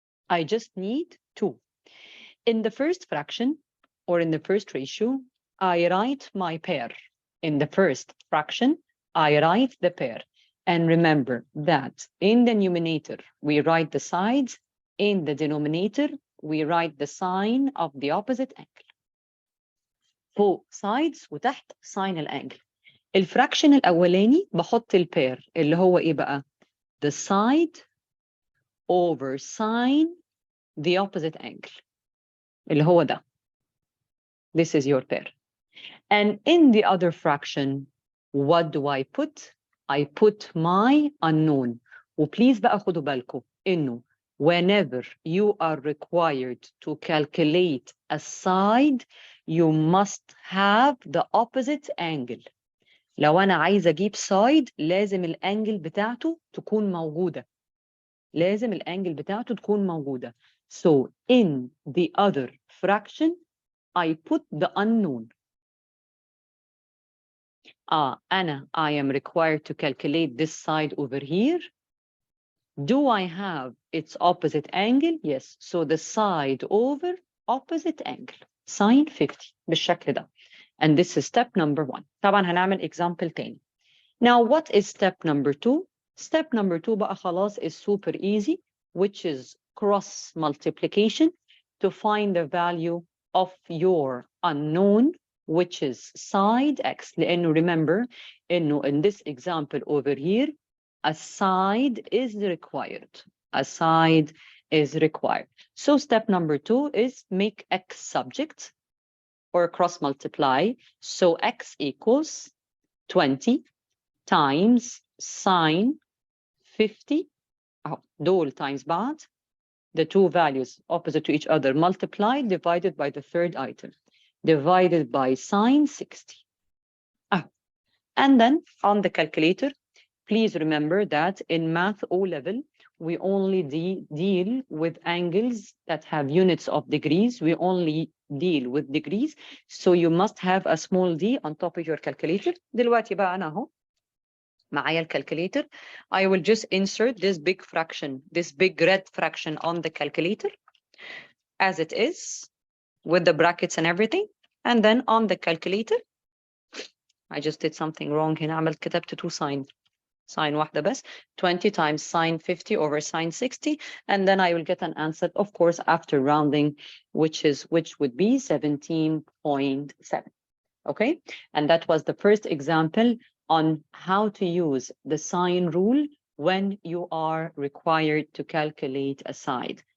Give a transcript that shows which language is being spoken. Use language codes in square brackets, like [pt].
[en] I just need 2. In the first fraction, or in the first ratio, I write my pair. In the first fraction, I write the pair. And remember that in the numerator, we write the sides. In the denominator, we write the sine of the opposite angle. [ar] فوق sides وتحت sine الانجل. الفراكشن الأولاني بحط البير اللي هو إيه بقى؟ [en] The side over sine the opposite angle. [ar] اللي هو ده. [en] This is your pair. And in the other fraction, what do I put? I put my unknown. [ar] وبليز بقى خدوا بالكم إنه [en] whenever you are required to calculate a side, you must have the opposite angle. [ar] لو أنا عايزة أجيب side لازم الانجل بتاعته تكون موجودة. لازم الانجل بتاعته تكون موجودة. [en] So in the other fraction, I put the unknown. I am required to calculate this side over here. Do I have its opposite angle? Yes. So the side over opposite angle. Sine 50 [ar] بالشكل ده. [en] And this is step number 1. [ar] طبعا هنعمل example تاني. [en] Now what is step number 2? Step number 2 [ar] بقى خلاص [en] is super easy, which is cross multiplication to find the value of your unknown which is side x. [ar] لأنه [en] remember [ar] إنه [en] in this example over here, a side is required. A side is required. So step number 2 is make x subject or cross multiply. So x equals 20 times sine 50. [ar] دول times بعض. [en] The two values opposite to each other multiplied divided by the third item divided by sine 60. And then on the calculator, please remember that in Math O level, we only deal with angles that have units of degrees. We only deal with degrees. So you must have a small d on top of your calculator. [ar] دلوقتي بقى أنا أهو معايا الكالكوليتر. [en] I will just insert this big fraction, this big red fraction on the calculator as it is with the brackets and everything. And then on the calculator, I just did something wrong [ar] هنا. عملت كتبت 2 sine واحدة بس. [en] 20 times sine 50 over sine 60. And then I will get an answer, of course, after rounding, which would be 17.7. Okay. And that was the first example on how to use the sine rule when you are required to calculate a side.